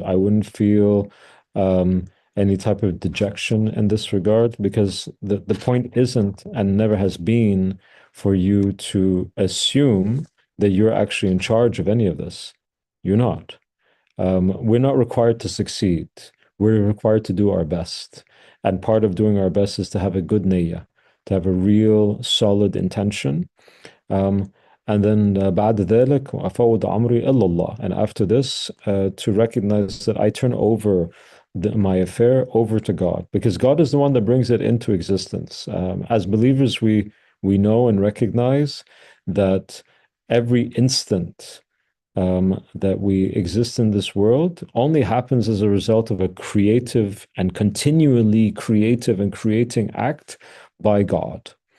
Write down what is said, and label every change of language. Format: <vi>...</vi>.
<en>I wouldn't feel any type of dejection in this regard, because the point isn't and never has been for you to assume that you're actually in charge of any of this. You're not. We're not required to succeed. We're required to do our best. And part of doing our best is to have a good niyyah, to have a real solid intention. And then</en> <ar>بعد ذلك أفوض أمري إلى الله.</ar> <en>And after this, to recognize that I turn over my affair over to God, because God is the one that brings it into existence. As believers, we know and recognize that every instant that we exist in this world only happens as a result of a creative and continually creative and creating act by God.</en>